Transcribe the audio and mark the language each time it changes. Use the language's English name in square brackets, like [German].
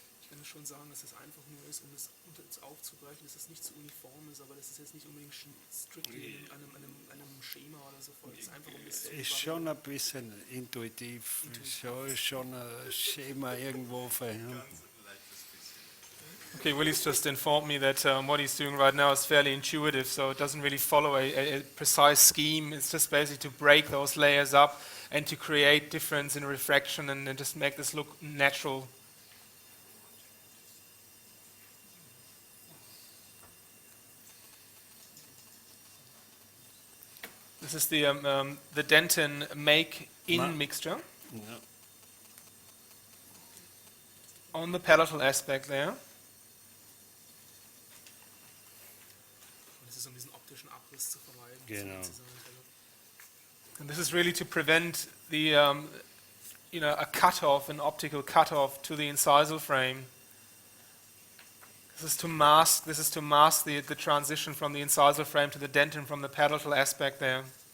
[German] Ich kann schon sagen, dass es einfach nur ist, um das aufzubrechen, dass es nicht zu uniform ist, aber das ist jetzt nicht unbedingt strictly einem Schema oder so folgt. Es ist einfach um das zu Ist schon ein bisschen intuitiv, schon ein Schema irgendwo verhindert. [English] Okay, Willie's just informed me that what he's doing right now is fairly intuitive, so it doesn't really follow a precise scheme. It's just basically to break those layers up and to create difference in refraction and just make this look natural. This is the dentin make-in mixture [German] Ja. [English] on the palatal aspect there. [German] Das ist um diesen optischen Abriss zu vermeiden. Genau. [English] And this is really to prevent the, a cutoff, an optical cutoff to the incisal frame. This is to mask the transition from the incisal frame to the dentin from the palatal aspect there.